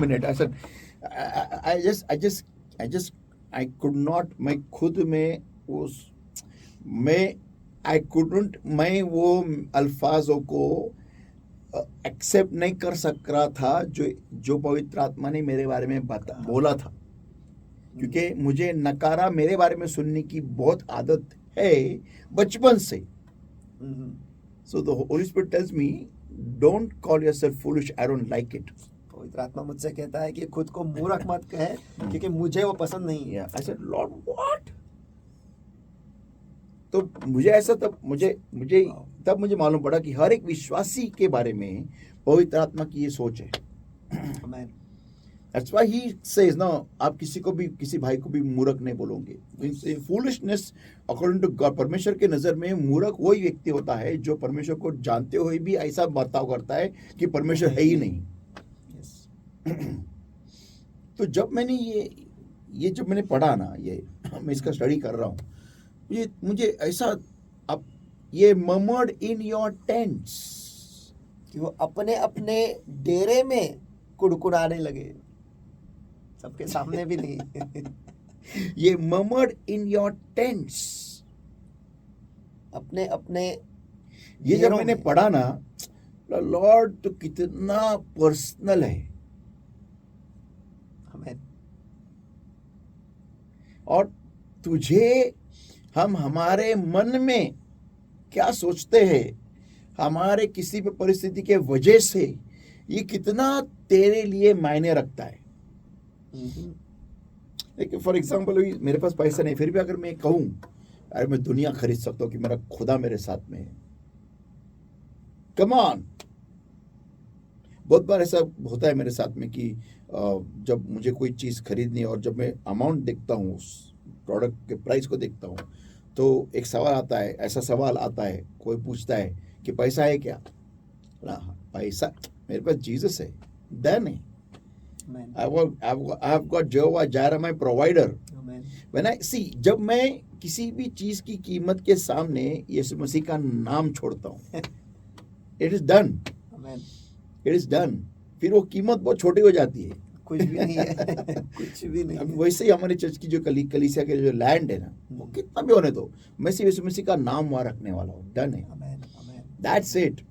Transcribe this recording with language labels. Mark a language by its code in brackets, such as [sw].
[en] I said, I could not, [hi] मैं खुद में उस, मैं वो अल्फाजों को एक्सेप्ट नहीं कर सक रहा था जो पवित्र आत्मा ने मेरे बारे में बोला था, क्योंकि मुझे नकारा मेरे बारे में सुनने की बहुत आदत है बचपन से। [en] So the Holy Spirit tells me, don't call yourself foolish, I don't like it. [hi] पवित्र आत्मा मुझसे कहता है कि खुद को मूर्ख मत कहे क्योंकि मुझे वो पसंद नहीं है। [en] I said, Lord, what? [hi] तो मुझे ऐसा तब मुझे मालूम पड़ा कि हर एक विश्वासी के बारे में पवित्र आत्मा की ये सोच है। [en] Amen. That's why he says, no, [hi] आप किसी भाई को भी मूर्ख नहीं बोलोगे। [en] Foolishness according to God, [hi] परमेश्वर के नजर में मूर्ख वही व्यक्ति होता है जो परमेश्वर को जानते हुए भी ऐसा बर्ताव करता है कि परमेश्वर है ही नहीं। तो जब मैंने जब मैंने पढ़ा ना, ये मैं इसका स्टडी कर रहा हूँ, मुझे ऐसा, अब ये [en] murmured in your tents, [hi] कि वो अपने अपने डेरे में कुड़कुड़ाने लगे, सबके सामने भी नहीं। ये [en] murmured in your tents, [hi] अपने अपने ये जब मैंने पढ़ा ना, लॉर्ड तो कितना पर्सनल है। हमें और तुझे, हम हमारे मन में क्या सोचते हैं, हमारे किसी भी परिस्थिति के वजह से ये कितना तेरे लिए मायने रखता है। लेकिन [en] for example [hi] मेरे पास पैसा नहीं, फिर भी अगर मैं कहूं अरे मैं दुनिया खरीद सकता हूं कि मेरा खुदा मेरे साथ में है, [en] come on, [hi] बहुत बार ऐसा होता है मेरे साथ में कि जब मुझे कोई चीज़ खरीदनी है और जब मैं अमाउंट देखता हूँ, उस प्रोडक्ट के प्राइस को देखता हूँ, तो एक सवाल आता है, ऐसा सवाल आता है, कोई पूछता है कि पैसा है क्या? पैसा मेरे पास जीसस है, धन है। [en] I've got Jehovah Jireh, my provider. When I see, [hi] जब मैं किसी भी चीज की कीमत के सामने यीशु मसीह का नाम छोड़ता हूँ, [en] it is done. It is done. [hi] फिर वो कीमत बहुत छोटी हो जाती है, कुछ भी नहीं है। कुछ भी नहीं अब है। वैसे ही हमारे चर्च की जो कलीसिया के जो लैंड है ना, वो कितना भी होने दो, मैं सिर्फ यीशु मसीह का नाम वहां रखने वाला हूँ, डन है, [en] That's it.